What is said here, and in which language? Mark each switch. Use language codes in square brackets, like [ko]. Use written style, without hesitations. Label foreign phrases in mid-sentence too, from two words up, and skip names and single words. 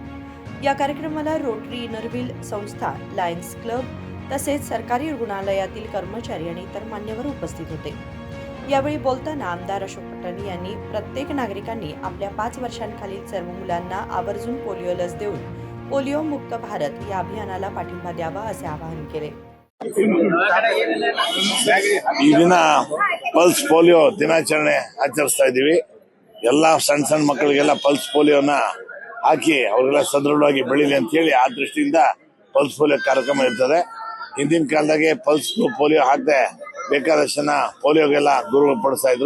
[mr] या कार्यक्रमाला रोटरी इनरव्हील संस्था, लायन्स क्लब तसेच सरकारी रुग्णालयातील कर्मचारी आणि इतर मान्यवर उपस्थित होते. यावेळी बोलताना आमदार अशोक पट्टण यांनी प्रत्येक नागरिकांनी आपल्या 5 वर्षांखालील सर्व मुलांना आवर्जून पोलिओ लस देऊन पोलिओ मुक्त भारत या अभियानाला पाठिंबा द्यावा असे आवाहन केले. [kn] ಈ ದಿನ ಪಲ್ಸ್ ಪೋಲಿಯೋ ದಿನಾಚರಣೆ ಆಚರಿಸ್ತಾ ಇದ್ದೀವಿ. ಎಲ್ಲ ಸಣ್ಣ ಮಕ್ಕಳಿಗೆಲ್ಲ ಪಲ್ಸ್ ಪೋಲಿಯೋನ ಹಾಕಿ ಅವರೆಲ್ಲ ಸದೃಢವಾಗಿ ಬೆಳೀಲಿ ಅಂತ ಹೇಳಿ ಆ ದೃಷ್ಟಿಯಿಂದ ಪಲ್ಸ್ ಪೋಲಿಯೋ ಕಾರ್ಯಕ್ರಮ ಇರ್ತದೆ. ಹಿಂದಿನ ಕಾಲದಾಗೆ ಪಲ್ಸ್ ಪೋಲಿಯೋ ಹಾಕದೆ ಬೇಕಾದಷ್ಟು ಜನ ಪೋಲಿಯೋಗೆಲ್ಲ ಗುರುಗಳು ಪಡಿಸ್ತಾ ಇದ್ರು.